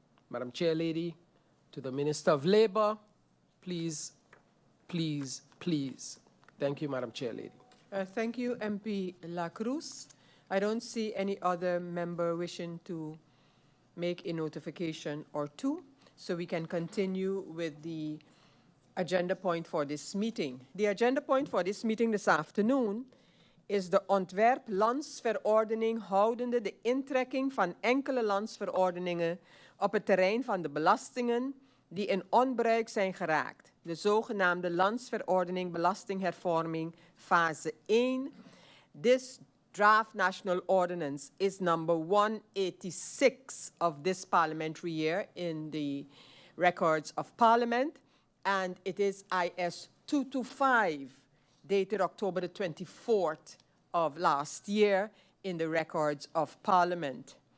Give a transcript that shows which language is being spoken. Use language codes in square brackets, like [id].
[en] Madam Chair Lady, to the Minister of Labor, please, please, please. Thank you, Madam Chair Lady. Thank you, MP La Cruz. I don't see any other member wishing to make a notification or two, so we can continue with the agenda point for this meeting. The agenda point for this meeting this afternoon is [nl] de Ontwerplandsverordening houdende de intrekking van enkele landsverordeningen op het terrein van de belastingen die in onbruik zijn geraakt. De zogenaamde Landsverordening belastinghervorming fase 1. [en] This draft national ordinance is number 186 of this parliamentary year in the records of Parliament, and it is IS 225, dated October the 24th of last year in the records of Parliament.